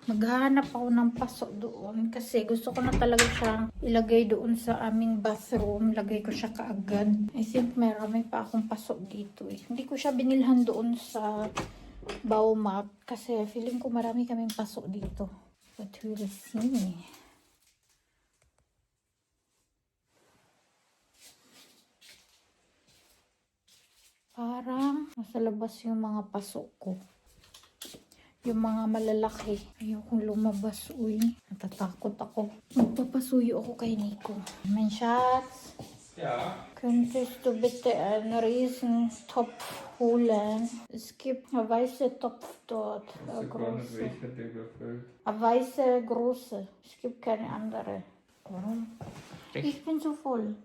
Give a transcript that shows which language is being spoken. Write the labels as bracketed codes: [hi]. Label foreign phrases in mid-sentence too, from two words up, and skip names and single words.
[tl] Maghahanap ako ng paso doon kasi gusto ko na talaga siyang ilagay doon sa aming bathroom. Lagay ko siya kaagad. [en] I think [tl] marami pa akong paso dito eh. Hindi ko siya binilhan doon sa Baumarkt kasi feeling ko marami kaming paso dito. [en] But we'll see. [tl] Parang nasa labas yung mga paso ko. Yung mga malalaki. Ayokong lumabas, uy. Natatakot ako. Magpapasuyo ako kay Nico. [de] Mein Schatz. Ja. Könntest du bitte einen riesen Topf holen? Es gibt eine weiße Topf dort. Eine große. Eine weiße, große. Es gibt keine andere. Warum? Ich bin so voll.